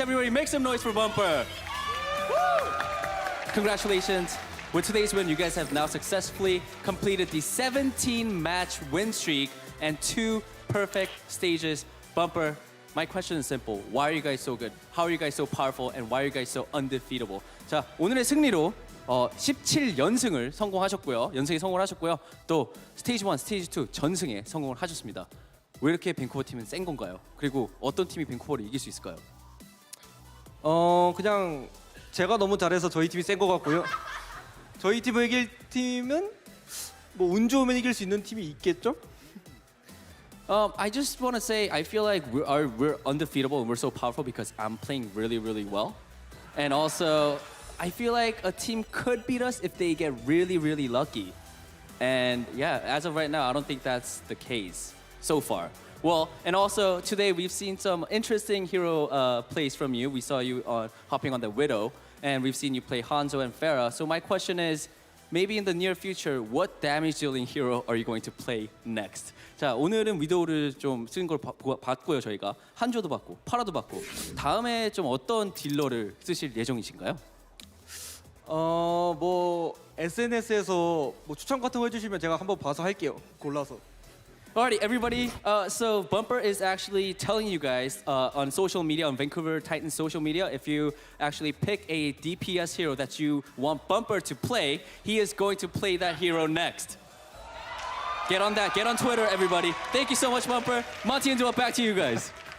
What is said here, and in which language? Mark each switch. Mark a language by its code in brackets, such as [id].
[en] Everybody make some noise for Bumper. Woo! Congratulations. With today's win, you guys have now successfully completed the 17-match win streak and 2 perfect stages. Bumper, my question is simple. Why are you guys so good? How are you guys so powerful? And why are you guys so undefeatable? [ko] 자, 오늘의 승리로 17연승을 성공하셨고요. 연승에 성공을 하셨고요. 또 스테이지 1, 스테이지 2 전승에 성공을 하셨습니다. 왜 이렇게 밴쿠버 팀은 센 건가요? 그리고 어떤 팀이 밴쿠버를 이길 수 있을까요? 그냥 제가 너무 잘해서 저희 팀이 센 것 같고요. 저희 팀을 이길 팀은 뭐 운 좋으면 이길 수 있는 팀이 있겠죠? [en] I just want to say I feel like we're undefeatable and we're so powerful because I'm playing really, really well. And also, I feel like a team could beat us if they get really, really lucky. And yeah, as of right now, I don't think that's the case so far. Well, and also today we've seen some interesting hero plays from you. We saw you hopping on the Widow, and we've seen you play Hanzo and Pharah. So my question is, maybe in the near future, what damage dealing hero are you going to play next? [ko] 자, 오늘은 위도우를 좀 쓴 걸 봤고요, 저희가. 한조도 봤고, 파라도 봤고. 다음에 좀 어떤 딜러를 쓰실 예정이신가요? 뭐 SNS에서 뭐 추천 같은 거 해주시면 제가 한번 봐서 할게요. 골라서. [en] Alrighty, everybody. So Bumper is actually telling you guys on social media, on Vancouver Titans social media, if you actually pick a DPS hero that you want Bumper to play, he is going to play that hero next. Get on that. Get on Twitter, everybody. Thank you so much, Bumper. Monty and Duo, back to you guys.